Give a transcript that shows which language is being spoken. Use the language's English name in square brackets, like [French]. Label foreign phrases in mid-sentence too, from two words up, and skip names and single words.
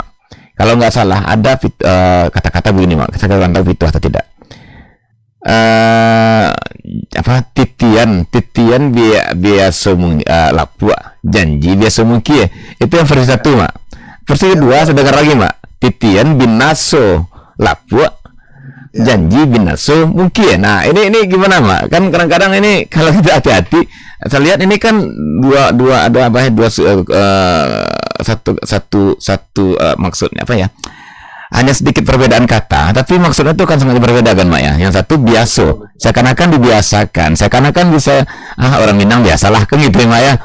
[Indonesian] Kalau nggak salah ada kata-kata begini, Mak. Saya nggak tahu pituah atau tidak. [Minangkabau] Titian biasa lapua janji biasa mungkin [Indonesian] itu yang versi satu, Mak. Versi kedua saya dengar lagi, Mak. [Minangkabau] Titian binaso lapua janji binaso mungkin. [Indonesian] Nah, ini gimana, Mak? Kan kadang-kadang ini kalau kita hati-hati, saya lihat ini kan dua ada apa ya, satu maksudnya apa ya, hanya sedikit perbedaan kata, tapi maksudnya itu kan sangat berbeda kan, Mak ya. Yang satu biaso, seakan-akan dibiasakan, seakan-akan bisa orang Minang biasalah kan gitu, Mak ya.